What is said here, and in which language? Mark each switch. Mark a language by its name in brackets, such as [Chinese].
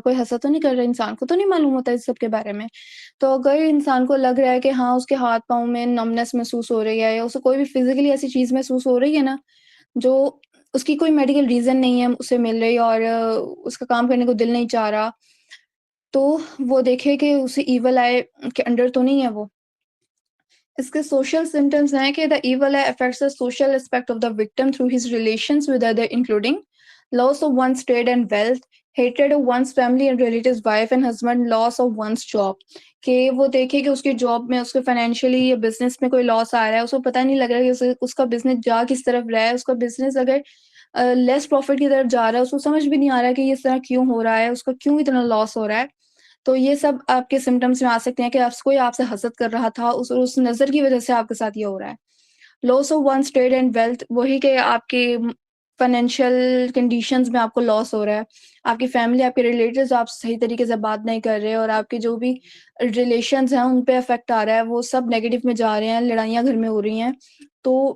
[Urdu] کوئی حسد تو نہیں کر رہا، انسان کو تو نہیں معلوم ہوتا اس سب کے بارے میں. تو اگر انسان کو لگ رہا ہے کہ ہاں اس کے ہاتھ پاؤں میں نمنس محسوس ہو رہی ہے، یا اسے کوئی بھی فزیکلی ایسی چیز محسوس ہو رہی ہے نا جو اس کی کوئی میڈیکل ریزن نہیں ہے اسے مل رہی، اور اس کا کام کرنے کو دل نہیں چاہ رہا، تو وہ دیکھے کہ اسے ایول آئی کے انڈر تو نہیں ہے وہ. اس کے سوشل سمٹمز ہیں کہ [English] the evil eye affects the social aspect of the victim through his relations with others, including loss of one's trade and wealth, hatred of one's family and relatives, wife and husband, loss of one's job. [Urdu] کہ وہ دیکھے کہ اس کی job میں اس کے financially یا business میں کوئی لاس آ رہا ہے، اس کو پتہ نہیں لگ رہا کہ اس کا بزنس جا کس طرف رہا ہے، اس کا بزنس اگر لیس پروفٹ کی طرف جا رہا ہے، اس کو سمجھ بھی نہیں آ رہا ہے کہ یہ اس طرح کیوں ہو رہا ہے، اس کا کیوں اتنا لاس ہو رہا ہے. تو یہ سب آپ کے سمٹمس میں آ سکتے ہیں کہ کوئی آپ سے حسد کر رہا تھا، اس نظر کی وجہ سے آپ کے ساتھ یہ ہو رہا ہے۔ [English] loss of one's trade and wealth, [Urdu] وہی کہ آپ کی فائنینشیل کنڈیشنز میں آپ کو لاس ہو رہا ہے، آپ کی فیملی، آپ کے ریلیٹیوز آپ صحیح طریقے سے بات نہیں کر رہے، اور آپ کے جو بھی ریلیشنز ہیں ان پہ افیکٹ آ رہا ہے، وہ سب نیگیٹو میں جا رہے ہیں، لڑائیاں گھر میں ہو رہی ہیں، تو